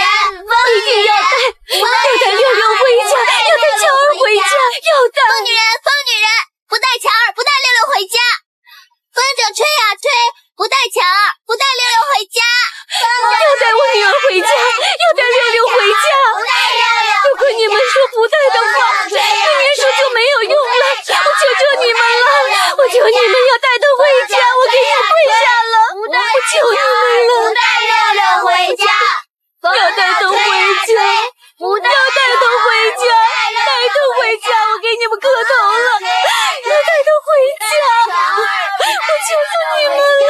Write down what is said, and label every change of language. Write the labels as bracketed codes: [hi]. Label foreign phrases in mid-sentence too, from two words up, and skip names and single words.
[zh] 一定要帶六六回家，要帶喬兒回家，要帶。瘋女人，不帶喬兒，不帶六六回家。風箏吹呀吹，不帶喬兒，不帶六六回家。要帶我女兒回家，要帶六六回家。如果你們說不帶的話，明年說就沒有用了。我求求你們了，我求你們要帶她回家，我給你跪下了，我求你們了。不帶六六回家，要帶她回家，要帶她回家，帶她回家，我給你們磕頭了，要帶她回家，我求求你們了。